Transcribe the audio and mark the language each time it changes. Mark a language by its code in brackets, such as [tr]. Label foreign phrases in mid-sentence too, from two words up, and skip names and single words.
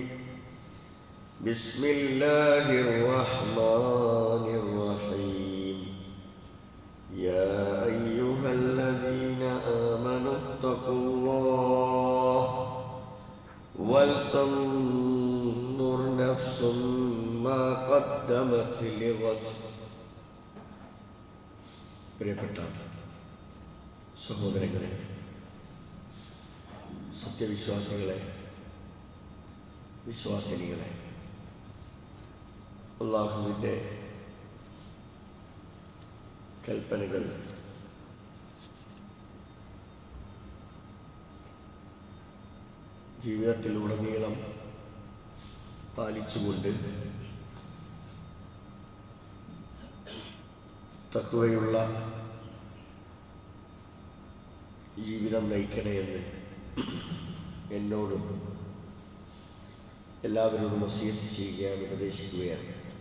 [ar] بسم الله الرحمن الرحيم. يا أيها الذين آمنوا اتقوا الله ولتنظر نفس ما قدمت لغد. [ml] പ്രിയപ്പെട്ട സഹോദരങ്ങളെ, സത്യവിശ്വാസികളെ, വിശ്വാസിനികളെ, അല്ലാഹുവിൻ്റെ കൽപ്പനകൾ ജീവിതത്തിലുടനീളം പാലിച്ചുകൊണ്ട് തഖ്വയുള്ള ജീവിതം നയിക്കണമെന്ന് എന്നോടും എല്ലാവരോടും വസിയത്ത് ചെയ്യുകയാണ്, ഉപദേശിക്കുകയാണ്.